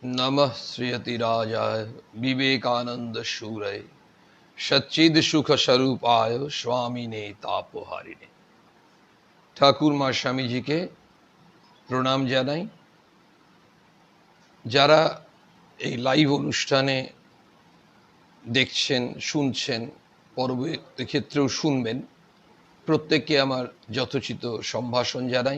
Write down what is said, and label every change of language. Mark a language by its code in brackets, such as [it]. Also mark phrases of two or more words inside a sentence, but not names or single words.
[sa] नमः श्रीयतिराजाय विवेकानंद शूरय सच्चिद सुख स्वरूपाय स्वामिने तापहारिणे। [bn] ঠাকুর মা স্বামীজিকে প্রণাম জানাই। যারা এই লাইভ অনুষ্ঠানে দেখছেন, শুনছেন, পরবর্তী ক্ষেত্রেও শুনবেন, প্রত্যেককে আমার যথোচিত সম্ভাষণ জানাই।